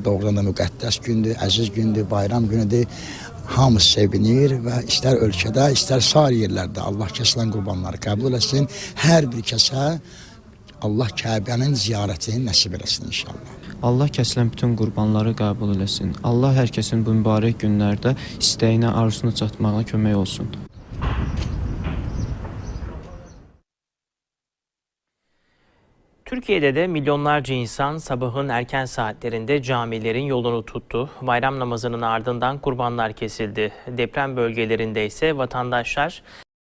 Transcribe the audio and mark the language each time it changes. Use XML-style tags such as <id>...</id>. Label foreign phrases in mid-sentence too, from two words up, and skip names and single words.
<az>Doğrudan da müqəddəs gündür, əziz gündür, bayram günüdür. Hamı sevinir və istər ölkədə, istər sair yerlərdə Allah kəsilən qurbanları qəbul etsin. Hər bir kəsə Allah Kəbənin ziyarətini nəsib eləsin inşallah. Allah kəsilən bütün qurbanları qəbul eləsin. Allah hər kəsin bu mübarək günlərdə istəyinə, arzusuna çatmağına kömək olsun.</az> <tr>Türkiye'de de milyonlarca insan sabahın erken saatlerinde camilerin yolunu tuttu. Bayram namazının ardından kurbanlar kesildi. Deprem bölgelerinde ise vatandaşlar</tr>